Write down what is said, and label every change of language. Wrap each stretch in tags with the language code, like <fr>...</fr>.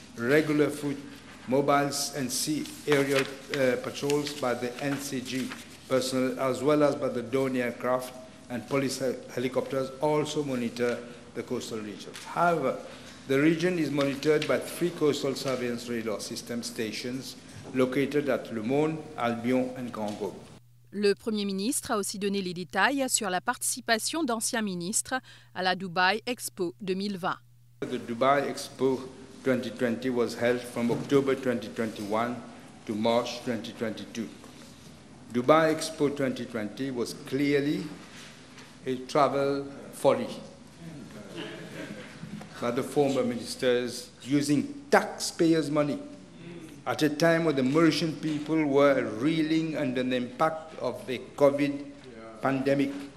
<en>Regular foot mobiles and sea aerial patrols by the NCG personnel, as well as by the Dawn aircraft and police helicopters, also monitor the coastal region. However, the region is monitored by 3 coastal surveillance radar system stations located at Le Monde, Albion and Grand-Goâve.</en> <fr>Le Premier ministre a aussi donné les détails sur la participation d'anciens ministres à la Dubai Expo 2020.</fr> <en>The Dubai Expo 2020 was held from October 2021 to March 2022. Dubai Expo 2020 was clearly a travel folly by the former ministers using taxpayers' money at a time when the Mauritian people were reeling under the impact of the COVID pandemic.</en>